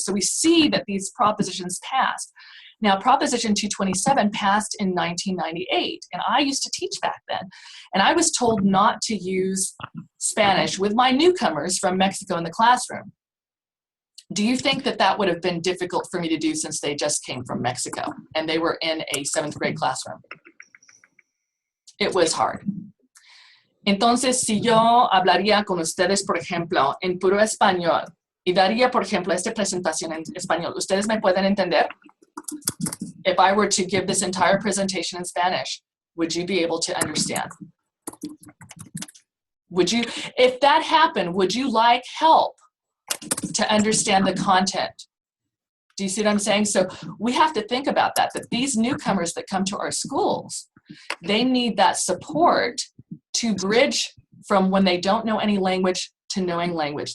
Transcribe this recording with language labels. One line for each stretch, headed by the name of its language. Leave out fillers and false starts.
English: So we see that these propositions passed. Now, Proposition 227 passed in 1998, and I used to teach back then. And I was told not to use Spanish with my newcomers from Mexico in the classroom. Do you think that that would have been difficult for me to do since they just came from Mexico and they were in a 7th grade classroom? It was hard.
Spanish: Entonces, si yo hablaría con ustedes, por ejemplo, en puro español, y daría, por ejemplo, esta presentación en español, ¿ustedes me pueden entender?
English: If I were to give this entire presentation in Spanish, would you be able to understand? Would you, if that happened, would you like help to understand the content? Do you see what I'm saying? So we have to think about that these newcomers that come to our schools, they need that support to bridge from when they don't know any language to knowing language.